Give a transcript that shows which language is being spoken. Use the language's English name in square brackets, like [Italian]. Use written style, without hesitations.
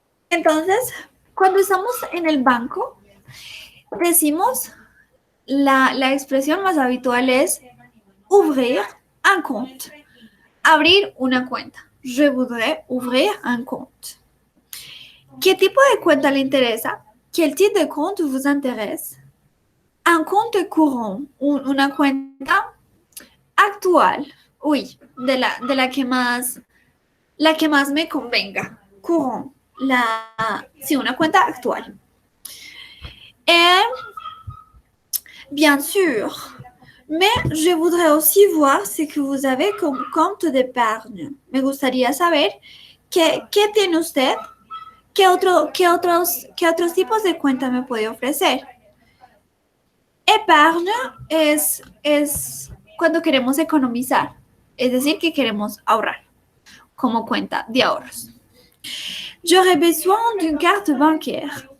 [Spanish] Entonces, cuando estamos en el banco, decimos, la expresión más habitual es [French] ouvrir un compte. [Spanish] Abrir una cuenta. [French] Je voudrais ouvrir un compte. [Spanish] ¿Qué tipo de cuenta le interesa? [French] ¿Quel type de compte vous intéresse? Un compte courant, [Spanish] una cuenta actual, oui, la que más me convenga, courant, sí, una cuenta actual. [French] Et bien sûr, mais je voudrais aussi voir ce que vous avez comme compte d'épargne. [Spanish] Me gustaría saber qué tiene usted, qué otros tipos de cuenta me puede ofrecer. Épargne es cuando queremos economizar, es decir, que queremos ahorrar como cuenta de ahorros. [French] J'aurais besoin d'une carte bancaire.